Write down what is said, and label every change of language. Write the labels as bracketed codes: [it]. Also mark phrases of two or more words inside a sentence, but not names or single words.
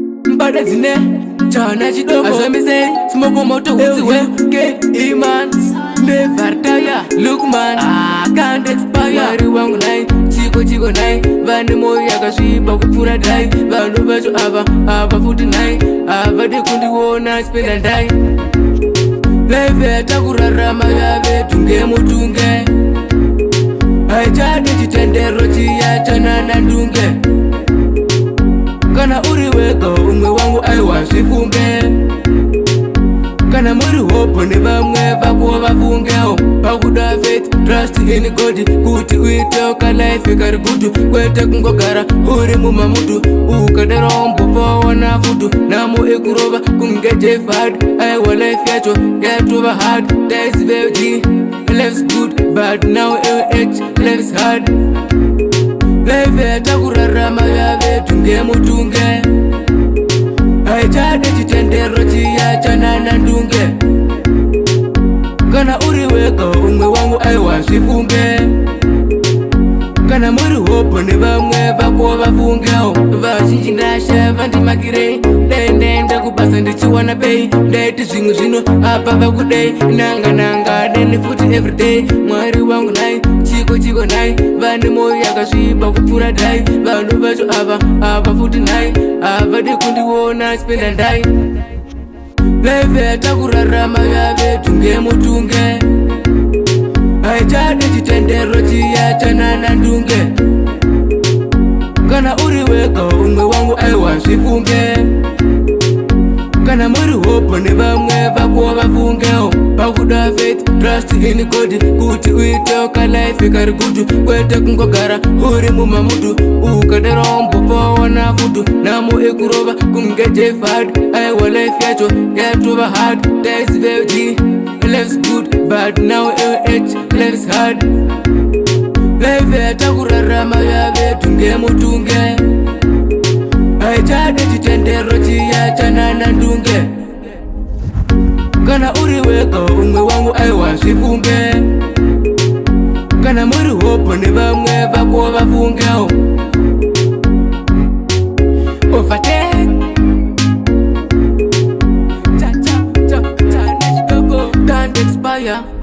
[sn] Mbada dzine chana chidoko. Azvamisei, smoke moto hudzi we. [en] Ke, Iman, never tire. Look man, I can't expire. [sn] Mwari wangu nai, chiko chiko nai. Vane moyo yakasviba kupfuura dai. Vanhu vacho ava, ava futi nai. Havadi kundiona [en] spend and die. [sn] Life yatakurarama yave tunge mutunge. Haichadi chitendero chiya chanana ndunge. Kana uri wega, umwe wangu aiwa zvifunge. Kana muri hope nevamwe vako vafungewo. [en] Pakuda faith, trust in God, [sn] kuti uite ka life kari gudu. Kwete kungogara uri mumamudu, ukadaro mbopona fudu. Namo ekurova kunge Jeff Hard, aiwa life yacho yatova hard. [en] Days will be, life's good, but now L H, life's hard. [sn] Life yatakurarama yave tunge mutunge. Haichadi chitendero chiya chanana ndunge. Kana uri wega, umwe wangu aiwa zvifunge. Kana muri hope nevamwe vako vafungewo. Vazhinji ndasha vandimakirei. Dai ndaenda kubasa ndichiwana pei. Ndaiti zvimwe zvino apa vakudei. Nanga nanga neni futi everyday. Mwari wangu nai, chiko chiko nai. Vane moyo yakasviba kupfuura dai. Vanhu vacho ava, ava futi nai. Havadi kundiona [en] spend and die. [sn] Life yatakurarama yave tunge mutunge. Haichadi chitendero chiya chanana ndunge. Kana uri wega, umwe wangu aiwa zvifunge. Kana muri hope nevamwe vako vafungewo. [en] Pakuda faith, trust in God, [sn] kuti uite ka life kari gudu. Kwete kungogara uri mumamudu, ukadaro mbopona fudu. Namo ekurova kunge Jeff Hard, aiwa life yacho yatova hard. [en] Days will be, life's good, but now L H, life's hard. [sn] Life yatakurarama yave tunge mutunge. Haichadi chitendero chiya chanana ndunge. Kana uri wega, umwe wangu aiwa zvifunge. Kana muri hope nevamwe vako vafungewo. [en] Overtake. [sn] Cha, cha, cha, cha, nechidoko. [en] Can't expire.